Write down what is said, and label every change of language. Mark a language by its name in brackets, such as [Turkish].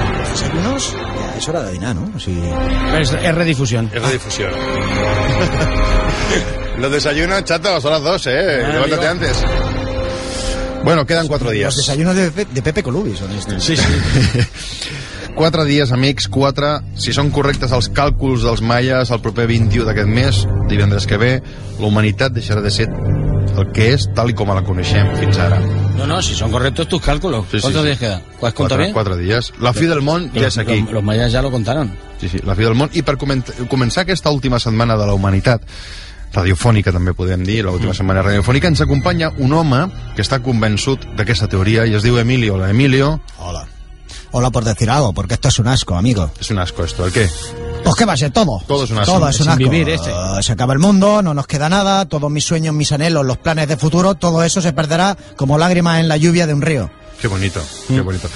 [Spanish] ¿Desayunos? Ya, es hora de dinar, ¿no? Sí. Es redifusión. Es redifusión. Los desayunos, chato, son las 2, levántate antes. Bueno, quedan 4 días. Los desayunos de Pepe Colubi son estos. Sí, sí. [Catalan] 4 dies, amics, 4, si són correctes els càlculs dels maies, el proper 21 d'aquest mes, divendres que ve, la humanitat deixarà de ser el que és, tal com la coneixem fins ara. [Spanish] No, no, si són correctes tus càlculs. Sí, ¿cuántos sí. dies queda? ¿Cuántos conta bien? [Catalan] 4 dies. La fi del món ja és aquí. [Spanish] Los maies ja lo contaron. [Catalan] Sí, sí, la fi del món. I per començar aquesta última setmana de la humanitat, radiofònica també podem dir, l'última setmana radiofònica, ens acompanya un home que està convençut d'aquesta teoria i es diu Emilio. Hola, Emilio. Hola. [Spanish] Hola, por decir algo, porque esto es un asco, amigo. Es un asco esto, ¿el qué? Pues qué va a ser, todo. Todo es un asco. Todo es un asco. Vivir este. Se acaba el mundo, no nos queda nada, todos mis sueños, mis anhelos, los planes de futuro, todo eso se perderá como lágrimas en la lluvia de un río. Qué bonito, qué bonito.